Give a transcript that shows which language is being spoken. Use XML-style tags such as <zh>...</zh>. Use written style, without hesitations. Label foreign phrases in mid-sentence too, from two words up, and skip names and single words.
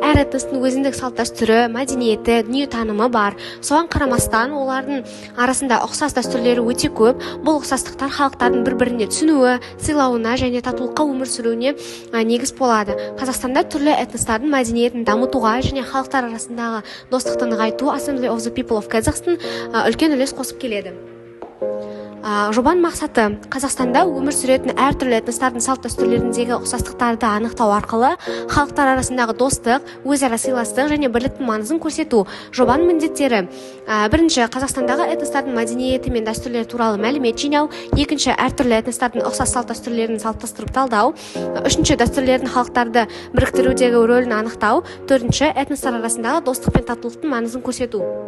<kk>Әр этностың өзіндік салт дәстүрі, мәдениеті, дүниетанымы бар. Соған қарамастан олардың арасында ұқсас дәстүрлері өте көп. Бұл ұқсастықтар халықтардың бір-біріне түсінуі, сыйлауына және татулыққа өмір сүруіне негіз болады. Қазақстанда түрлі этностардың мәдениетін дамытуға және халықтар арасындағы достықты нығайту Assembly of the People of Kazakhstan үлкен үлес қосып келеді. Жобаның мақсаты Қазақстанда өмір сүретін әртүрлі этностардың салт дәстүрлеріндегі ұқсастықтарды анықтау арқылы халықтар арасындағы достық, өзара сыйластық және бірліктің маңызын көрсету. Жобаның міндеттері: бірінші, Қазақстандағы этностардың мәдениеті мен дәстүрлері туралы мәлімет жинау; екінші, әртүрлі этностардың ұқсас салт дәстүрлерін салыстырып талдау; үшінші, дәстүрлердің халықтарды біріктірудегі рөлін анықтау; төртінші, этностар арасындағы достық пен татулықтың маңызын көрсету.</kk>